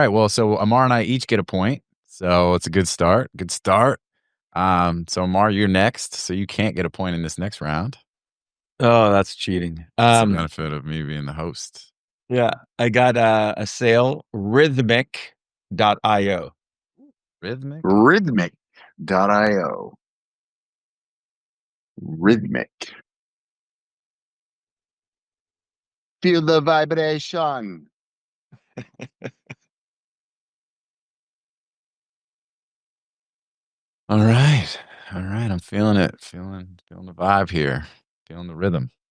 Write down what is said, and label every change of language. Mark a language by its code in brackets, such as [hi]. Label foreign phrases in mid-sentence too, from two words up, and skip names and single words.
[en] Well, so Ammar and I each get a point. So it's a good start. So Ammar, you're next. So you can't get a point in this next round. Oh, that's cheating. That's the benefit of me being the host. Yeah. I got a sale, Rythmic.io. Rythmic. Rythmic.io. Rythmic. Feel the vibration. All right. I'm feeling it. Feeling the vibe here. Feeling the rhythm.